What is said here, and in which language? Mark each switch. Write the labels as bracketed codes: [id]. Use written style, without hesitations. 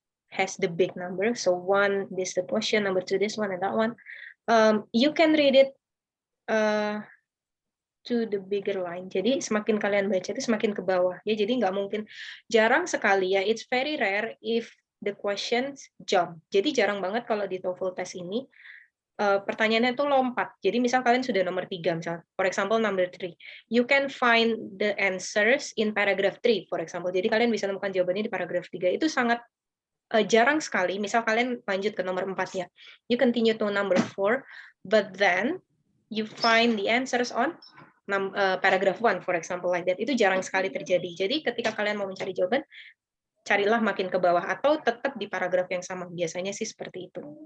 [en] has the big number. So 1, this the question, number 2, this one, and that one. You can read it to the bigger line. [id] Jadi semakin kalian baca itu semakin ke bawah ya. Jadi nggak mungkin, jarang sekali ya. [en] It's very rare if the questions jump. [id] Jadi jarang banget kalau di TOEFL test ini pertanyaannya tuh lompat. Jadi misal kalian sudah nomor 3 misal, [en] for example number 3, you can find the answers in paragraph 3 for example. [id] Jadi kalian bisa menemukan jawabannya di paragraf 3. Itu sangat jarang sekali. Misal kalian lanjut ke nomor 4 ya. [en] You continue to number 4, but then you find the answers on paragraph 1 for example like that. [id] Itu jarang sekali terjadi. Jadi ketika kalian mau mencari jawaban, carilah makin ke bawah atau tetap di paragraf yang sama. Biasanya sih seperti itu.